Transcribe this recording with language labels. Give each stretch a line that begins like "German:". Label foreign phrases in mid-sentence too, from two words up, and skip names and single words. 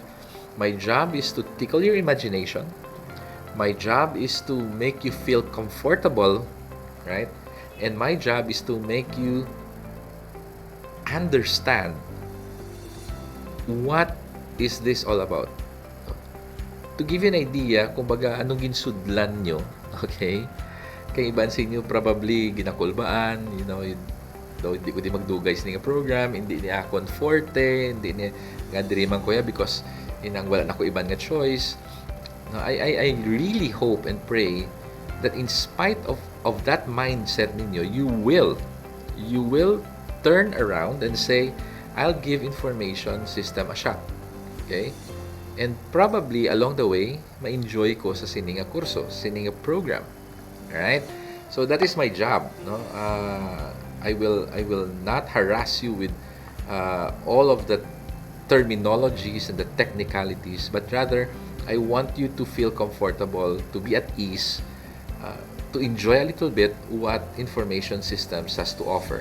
English: My job is to tickle your imagination. My job is to make you feel comfortable, right? And my job is to make you understand what is this all about. To give you an idea,
Hiligaynon: kumbaga, anong ginsudlan nyo, okay? Kay iban sa inyo, probably, ginakulbaan, daw hindi ko di magdugay sa nga program, hindi niya akon forte, hindi niya nga diriman ko ya because inang wala na ko iban nga choice.
English: No, I really hope and pray that in spite of that mindset ninyo, you will turn around and say, I'll give information system a shot. Okay? And probably along the way,
Hiligaynon: ma-enjoy ko sa sininga kurso, sininga program.
English: Alright? So that is my job. No? I will not harass you with all of the terminologies and the technicalities, but rather I want you to feel comfortable, to be at ease, to enjoy a little bit what information systems has to offer.